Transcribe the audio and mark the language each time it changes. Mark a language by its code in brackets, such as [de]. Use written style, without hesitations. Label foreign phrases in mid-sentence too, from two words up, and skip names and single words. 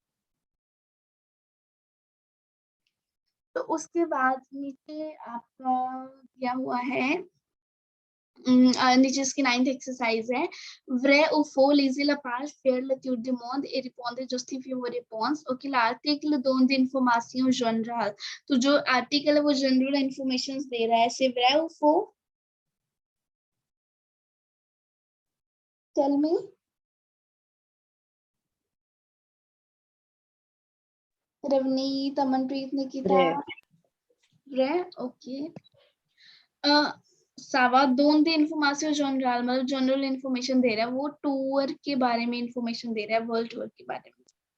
[hi] तो उसके बाद नीचे आपका क्या हुआ है, नीचे इसकी 9th एक्सरसाइज है. [fr] Vrai ou faux, lisez la page, faire le tour du monde et répondez, justifiez vos réponses. Ok, l'article donne des informations générales. [hi] तो जो आर्टिकल है वो [en] general information [hi] दे रहा है. [fr] C'est vrai ou faux? [en] Tell me. [hi] रवनीत, अमनप्रीत, निकिता. [fr] Vrai, okay. Ça va, donne des informations générales [hi] मतलब [en] general information [hi] दे रहा है, वो टूर के बारे में इंफॉर्मेशन दे रहा है, [en] world tour [hi] के बारे में.